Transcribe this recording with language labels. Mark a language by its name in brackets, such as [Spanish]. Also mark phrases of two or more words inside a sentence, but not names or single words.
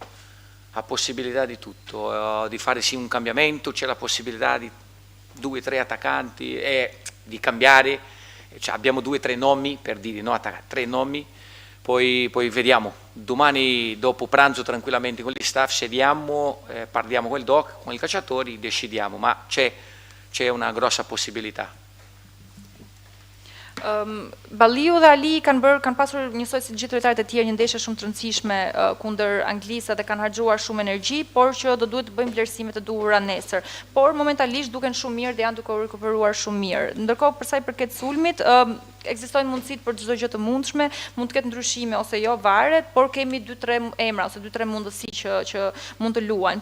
[Italian] Di fare sì un cambiamento, c'è la possibilità di 2 o 3 attaccanti e di cambiare, cioè, abbiamo 2 o 3 nomi per dire, no, 3 nomi, poi vediamo, domani dopo pranzo tranquillamente con gli staff sediamo, parliamo con il doc, con i calciatori, decidiamo, ma c'è una grossa possibilità. [Albanian] Balliu dhe Ali kanë pasur njësoj si gjithë lojtarët e tjerë një ndeshje shumë të rëndësishme kundër Anglisë dhe kanë harxuar shumë energji, por që do duhet të bëjmë vlerësime të duhura nesër. Por momentalisht duken shumë mirë dhe janë duke u rikuperuar shumë mirë. Ndërkohë për sa i përket sulmit, ekzistojnë mundësitë për çdo gjë të mundshme, mund të ketë ndryshime ose jo, varet, por kemi 2-3 emra ose 2-3 mundësi që mund të luajnë.